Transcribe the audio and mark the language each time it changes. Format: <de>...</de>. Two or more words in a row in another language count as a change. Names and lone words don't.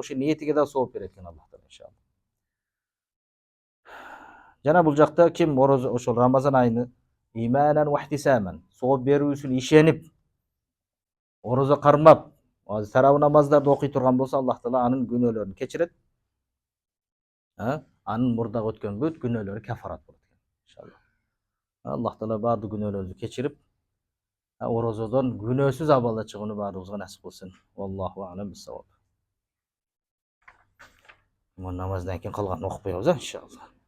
<ky>Ошо ниетиге да сооп берет экен Аллахтан иншалла. Жана бул жакта ким орозо ошол Рамазан айыны</ky> <ar>إيمانا واحتسابا</ar> <ky>сооп берүүсүн ишенип, орозо кармап, тарабы намаздарды окуй турган болсо, Аллах Таала анын күнөөлөрүн кечирет. Анын мурдагы өткөн бүт күнөөлөрү кафарат болот иншалла. Аллах Таала баардык күнөөлөрүбүздү кечирип, орозодон күнөөсүз абалда чыгууну баарыбызга насип кылсын.</ky> <ar>والله أعلم بالصواب.</ar> <ky>Намаздан кийин калганын окуп коебуз иншалла.</ky>